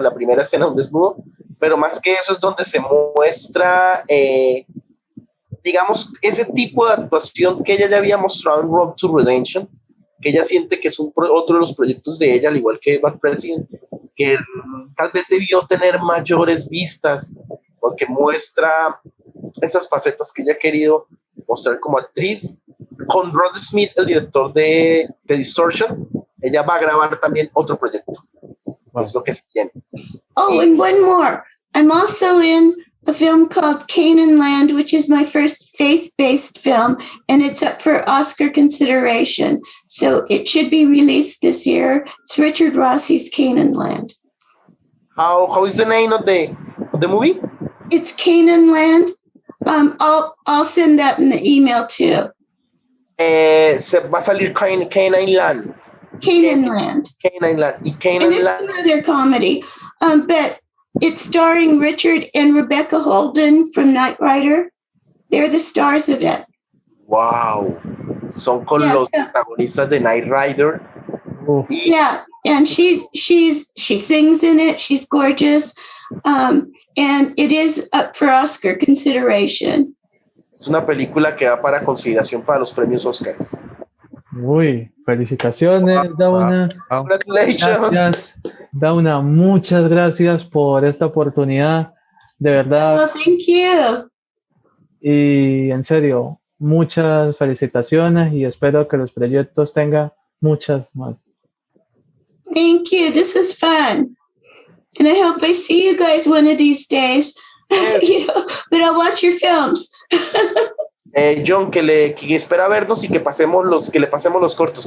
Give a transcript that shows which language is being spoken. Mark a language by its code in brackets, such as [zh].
[es] La primera escena, un desnudo, pero más que eso es donde se muestra, digamos, ese tipo de actuación que ella ya había mostrado en Road to Redemption, que ella siente que es otro de los proyectos de ella, al igual que Bad President, que tal vez debió tener mayores vistas, porque muestra esas facetas que ella ha querido mostrar como actriz. Con Rod Smith, el director de Distortion, ella va a grabar también otro proyecto. Wow. Es lo que se tiene. [en] Oh, and one more. I'm also in a film called Canaan Land, which is my first faith-based film, and it's up for Oscar consideration. So it should be released this year. It's Richard Rossi's Canaan Land. How is the name of the movie? It's Canaan Land. I'll send that in the email too. [es] Se va a salir Canaan Land. Canaan Land. Canaan Land. Y Canaan [en] and Land. It's another comedy, but it's starring Richard and Rebecca Holden from Knight Rider. They're the stars of it. Wow. [es] Son con los protagonistas de Knight Rider. [en] Yeah, and she sings in it. She's gorgeous, and it is up for Oscar consideration. [es] Es una película que va para consideración para los premios Oscars. Uy, felicitaciones, Dawna. [en] Congratulations. [es] Gracias, Dawna, muchas gracias por esta oportunidad, de verdad. [en] Oh, thank you. [es] Y en serio, muchas felicitaciones y espero que los proyectos tengan muchas más. [en] Thank you. This was fun. And I hope I see you guys one of these days. But I'll watch your films. [es] John, que espera vernos y que le pasemos los cortos.